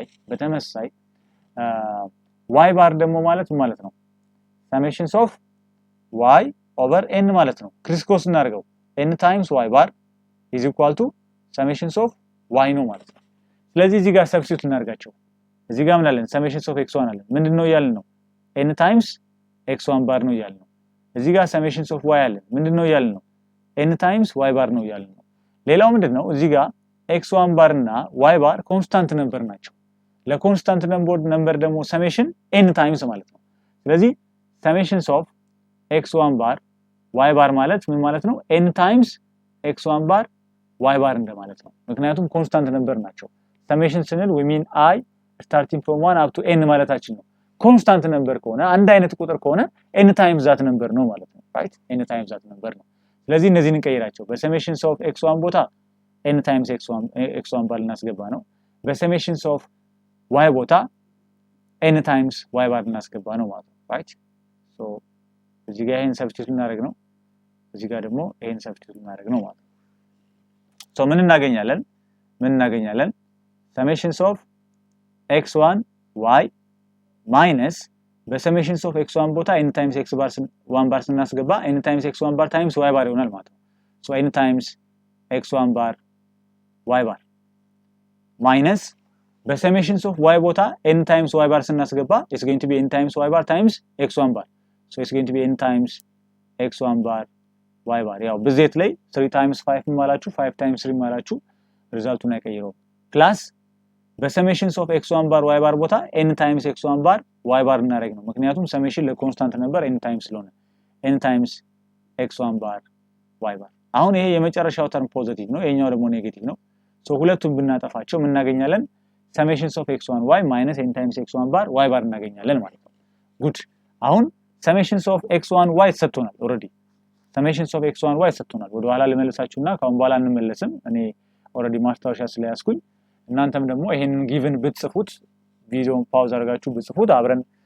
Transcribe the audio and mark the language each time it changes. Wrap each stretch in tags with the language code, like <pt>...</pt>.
<am>በተመሳይ y bar ደግሞ ማለት ነው summation of y over n ማለት ነው። ክሪስ ክሮስ እናደርገው</am> <en>n times y bar is equal to summation of y</en> <am>ነው ማለት ነው። ስለዚህ እዚህ ጋር ሰብስቲቱት እናደርጋቸው። እዚህ ጋር ምን አለን? summation of x1 አለን። ምንድነው ያልን ነው? n times x1 bar ነው ያልን ነው። እዚህ ጋር summation of y አለን። ምንድነው ያልን ነው? n times y bar ነው ያልን ነው። ሌላው ምንድነው? እዚህ ጋር x1 bar እና y bar ኮንስታንት ነምበር ናቸው። ለኮንስታንት ነምበር ደግሞ summation n times ማለት ነው። ስለዚህ summation of x1 bar y bar ማለት ምን ማለት ነው? n times x1 bar y bar እንደማለት ነው። ምክንያቱም ኮንስታንት ነምበር ናቸው። summation ስንል</am> <en>we mean I starting from 1 up to n</en> <am>ማለታችን ነው። ኮንስታንት ነምበር ከሆነ አንድ አይነት ቁጥር ከሆነ n times that number ነው ማለት ነው። right n times that number ነው። ስለዚህ እነዚህን እንቀይራቸው። በsummation of x1 ቦታ n times x1 bar ልናስገባ ነው። በsummation of y ቦታ n times y bar ልናስገባ ነው ማለት ነው። right so እዚህ ጋር ይሄን ሰብስቲቱት እናደርግ ነው። እዚህ ጋር ደግሞ ይሄን ሰብስቲቱት እናደርግ ነው ማለት ነው። so ምን እናገኛለን?</am> <en>summation of x1 y minus በsummation of x1 ቦታ n times x1 bar ስናስገባ n times x1 bar times y bar</en> <am>ይሆናል ማለት ነው።</am> <en>so n times x1 bar y bar minus በsummation of y ቦታ n times y bar ስናስገባ it's going to be n times y bar times x1 bar so it's going to be n times x1 bar y bar ያው ብዜት ላይ 3 times 5 ማላችሁ 5 times 3 ማላችሁ</en> <am>ሪዛልቱን አይቀይረው</am> <en>ፕላስ</en> <am>በsummation of x1 bar y bar ቦታ n times x1 bar y bar እናደርግ ነው። ምክንያቱም summation ለኮንስታንት ነበር n times ስለሆነ n times x1 bar y bar አሁን ይሄ የመጨረሻው ተርም ፖዚቲቭ ነው፣ ይሄኛው ደግሞ ኔጌቲቭ ነው። ሶ ሁለቱም ብናጠፋቸው ምን እናገኛለን? summation of x1 y minus n times x1 bar y bar እናገኛለን ማለት ነው። ጉድ አሁን summation of x1 y ተሰጥቶናል ኦሬዲ summation of x1 y ተሰጥቶናል። ወደ ኋላ ልመልሳችሁና ካሁን በኋላ እንመለስም እኔ ኦሬዲ ማስታወሻ ስለያዝኩኝ እናንተም ደግሞ ይሄንን ጊቭን ብትጽፉት ቪዲዮን ፓውዝ አድርጋችሁ ብትጽፉት አብረን</am>